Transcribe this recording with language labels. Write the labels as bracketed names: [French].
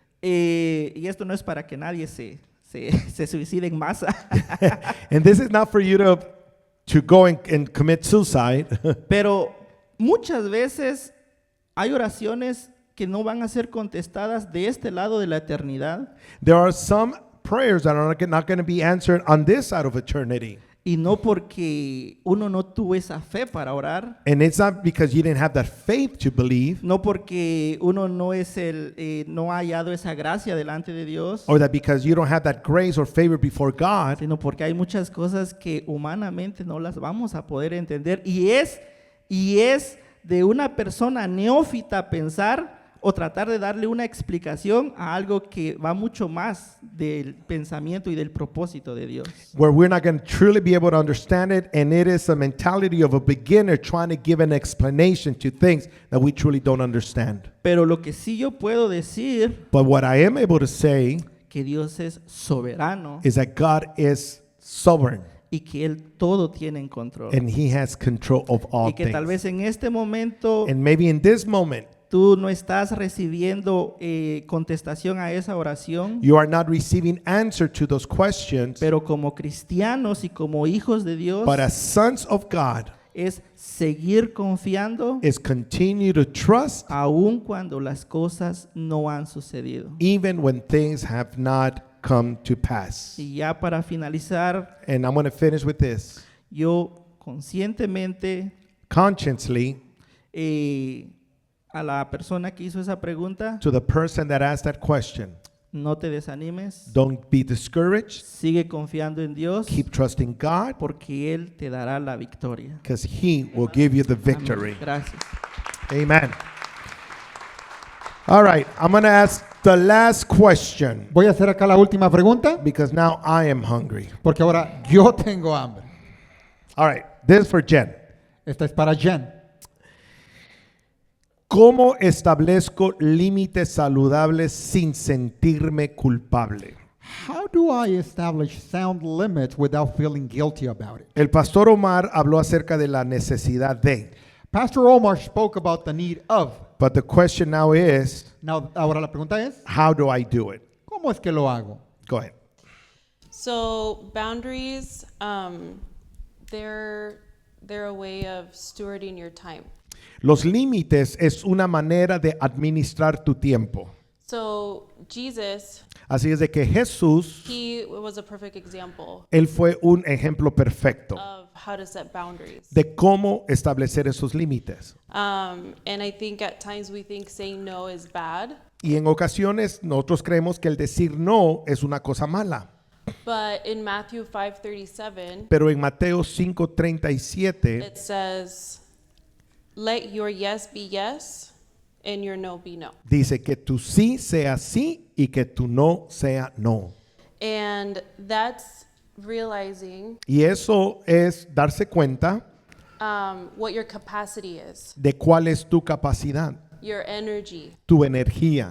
[Spanish] y esto no es para que nadie se suicide en masa, [English] And this is not for you to go and commit suicide. [Spanish] pero muchas veces hay oraciones que no van a ser contestadas de este lado de la eternidad, [English] There are some prayers that are not going to be answered on this side of eternity. [Spanish] y no porque uno no tuvo esa fe para orar, [English] And it's not because you didn't have that faith to believe, [Spanish] no porque uno no no ha hallado esa gracia delante de Dios, [English] or that because you don't have that grace or favor before God, [Spanish] sino porque hay muchas cosas que humanamente no las vamos a poder entender, y es de una persona neófita pensar o tratar de darle una explicación a algo que va mucho más del pensamiento y del propósito de Dios. [English] where we're not going to truly be able to understand it, and it is a mentality of a beginner trying to give an explanation to things that we truly don't understand. [Spanish] Pero lo que sí yo puedo decir, [English] But what I am able to say [Spanish] que Dios es soberano [English] is that God is sovereign, [Spanish] y que Él todo tiene en control. [English] and He has control of all [Spanish] Y que tal [English] things. [Spanish] vez en este momento [English] And maybe in this moment, [Spanish] tú no estás recibiendo contestación a esa oración, [English] you are not receiving answer to those questions, [Spanish] pero como cristianos y como hijos de Dios, [English] but as sons of God, [Spanish] es seguir confiando [English] is continue to trust [Spanish] aun cuando las cosas no han sucedido. [English] even when things have not come to pass. [Spanish] Y ya para finalizar, [English] And I'm going to finish with this. [Spanish] yo conscientemente [English] Consciously, [Spanish] a la persona que hizo esa pregunta, [English] to the person that asked that question, [Spanish] no te desanimes, [English] don't be discouraged. [Spanish] sigue confiando en Dios, [English] Keep trusting God, [Spanish] porque Él te dará la victoria. [English] because He will give you the [Spanish] Amén. [English] victory. [Spanish] Gracias. [English] Amen. All right, I'm going to ask the last question, [Spanish] Voy a hacer acá la última pregunta [English] because now I am hungry. [Spanish] porque ahora yo tengo hambre. [English] All right, this is for Jen. [Spanish] Esta es para Jen. ¿Cómo establezco límites saludables sin sentirme culpable? [English] How do I establish sound limits without feeling guilty about it? [Spanish] El pastor Omar habló acerca de la necesidad de, [English] Pastor Omar spoke about the need of. but the question now is, Now, [Spanish] ahora la pregunta es, [English] how do I do it? [Spanish] ¿Cómo es que lo hago? [English] Go ahead. So boundaries, they're a way of stewarding your time. [Spanish] Los límites es una manera de administrar tu tiempo. [English] So Jesus, [Spanish] Así es de que Jesús, [English] he was a perfect example [Spanish] él fue un ejemplo perfecto [English] of how to set boundaries. [Spanish] de cómo establecer esos límites. [English] And I think at times we think saying no is bad, [Spanish] Y en ocasiones nosotros creemos que el decir no es una cosa mala. [English] but in Matthew 5:37, [Spanish] Pero en Mateo 5:37 [English] it says, "Let your yes be yes and your no be no." [Spanish] dice que tu sí sea sí y que tu no sea no. [English] And that's realizing [Spanish] Y eso es darse cuenta [English] what your capacity is, [Spanish] de cuál es tu capacidad, [English] your energy, [Spanish] tu energía